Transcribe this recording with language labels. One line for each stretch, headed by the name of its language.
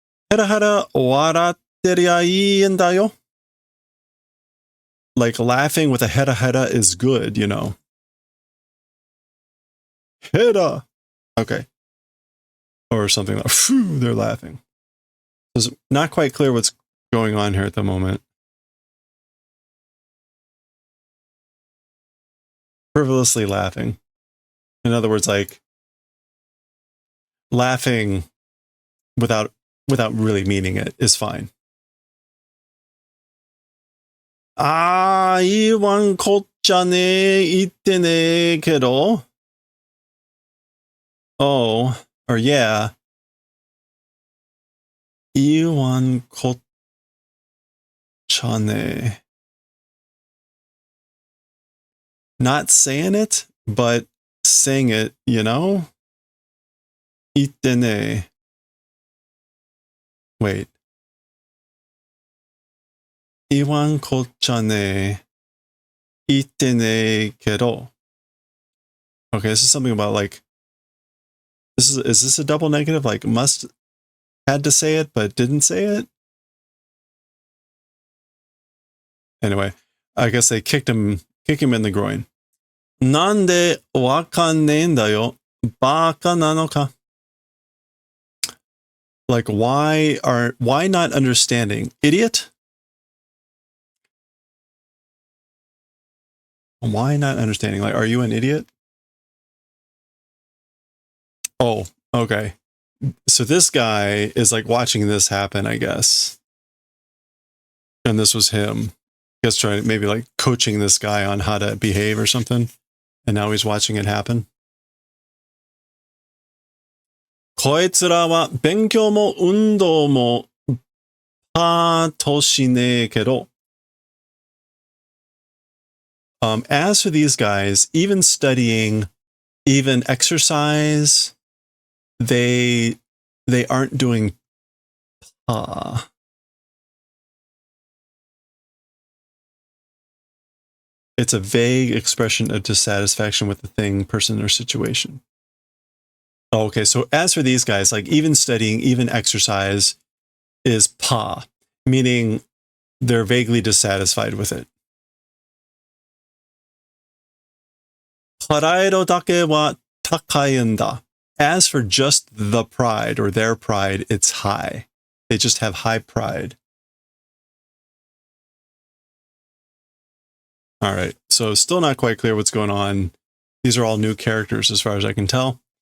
Japanese: ヘラヘラ笑ってりゃいいんだよ.
English: Like laughing with a hera hera is good, Hera. Okay. Or something like, phew, they're laughing. It's not quite clear what's going on here at the moment. Frivolously laughing. In other words, like laughing without really meaning it is fine.
Japanese: 言わんこっちゃね言ってねえけど.
English: Oh, or yeah.
Japanese: 言わんこっちゃね.
English: Not saying it, but saying it,
Japanese: 言ってね.
English: Wait.
Japanese: 言わんこっちゃね言ってねけど.
English: Okay, this is something about like, is this a double negative? Like had to say it, but didn't say it? Anyway, I guess they kick him in the groin.
Japanese: なんでわかんねえんだよ。バカなのか.
English: Like, why not understanding? Idiot? Why not understanding? Like, are you an idiot? Oh, okay. So this guy is like watching this happen, I guess. And this was him. I guess trying maybe like coaching this guy on how to behave or something. And now he's watching it happen.
Japanese: こいつらは勉強も運動もパートしねえけど.
English: As for these guys, even studying, even exercise, they aren't doing pa. It's a vague expression of dissatisfaction with the thing, person, or situation. Okay, so as for these guys, like even studying, even exercise is pa, meaning they're vaguely dissatisfied with it.
Japanese: プライドだけは高いんだ.
English: As for just the pride or their pride, it's high. They just have high pride. All right, so still not quite clear what's going on. These are all new characters as far as I can tell.